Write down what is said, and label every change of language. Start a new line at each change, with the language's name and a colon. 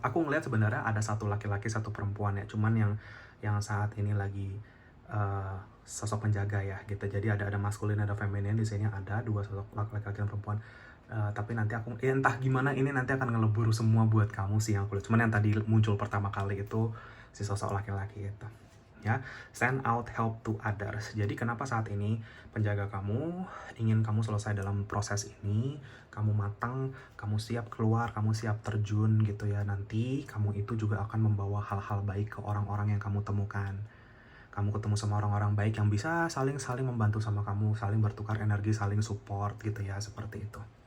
Indonesian: Aku ngeliat sebenarnya ada satu laki-laki, satu perempuan ya. Cuman yang saat ini lagi sosok penjaga ya gitu. Jadi ada maskulin, ada feminin. Di sini ada dua sosok laki-laki dan perempuan. Tapi nanti aku entah gimana ini nanti akan ngelebur semua buat kamu sih yang aku lihat. Cuman yang tadi muncul pertama kali itu si sosok laki-laki itu.
English: Ya, send out help to others.
Indonesian: Jadi kenapa saat ini penjaga kamu ingin kamu selesai dalam proses ini, kamu matang, kamu siap keluar, kamu siap terjun gitu ya. Nanti kamu itu juga akan membawa hal-hal baik ke orang-orang yang kamu temukan. Kamu ketemu sama orang-orang baik yang bisa saling membantu sama kamu, saling bertukar energi, saling support gitu ya, seperti itu.